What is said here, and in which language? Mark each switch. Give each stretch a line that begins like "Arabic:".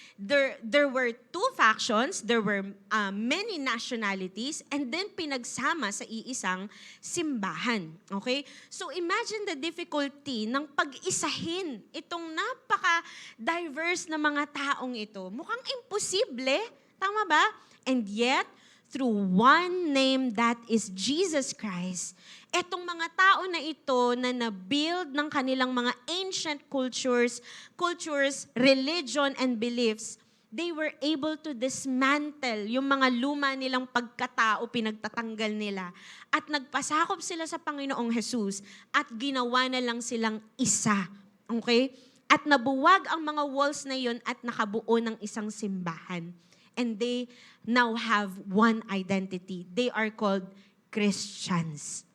English: There were two factions, there were many nationalities, and then
Filipino: pinagsama sa iisang simbahan.
English: Okay? So imagine the difficulty
Filipino: ng pag-isahin itong napaka-diverse na mga taong ito. Mukhang imposible, tama ba?
English: And yet, through one name that is Jesus Christ,
Filipino: etong mga tao na ito na na-build ng kanilang mga ancient cultures, religion, and beliefs,
English: they were able to dismantle
Filipino: yung mga luma nilang pagkatao, pinagtatanggal nila. At nagpasakop sila sa Panginoong Jesus at ginawa na lang silang isa. Okay? At nabuwag ang mga walls na yun at nakabuo ng isang simbahan.
English: And they now have one identity. They are called Christians.